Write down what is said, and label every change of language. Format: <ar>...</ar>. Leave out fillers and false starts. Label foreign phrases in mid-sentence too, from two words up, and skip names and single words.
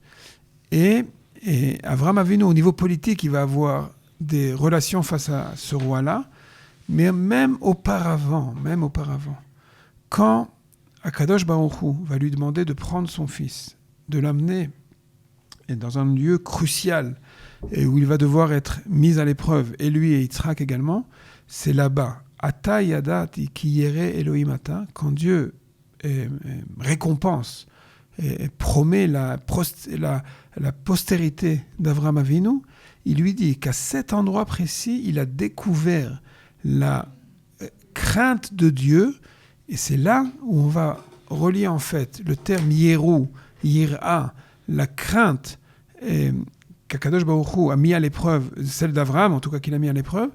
<fr>Et Avraham Avinu, au niveau politique, il va avoir des relations face à ce roi-là, mais même auparavant, quand Akadosh Baruch Hu va lui demander de prendre son fils, de l'amener dans un lieu crucial et où il va devoir être mis à l'épreuve, et lui et Yitzhak également, c'est là-bas,</fr> <he>עתה ידעתי כי ירא אלהים אתה,</he> <fr>quand Dieu récompense et promet la postérité d'Avraham Avinu, il lui dit qu'à cet endroit précis, il a découvert la crainte de Dieu, et c'est là où on va relier en fait le terme Yeru, Yira, la crainte qu'Akadosh Baruch Hu a mis à l'épreuve, celle d'Avraham en tout cas qu'il a mis à l'épreuve.</fr>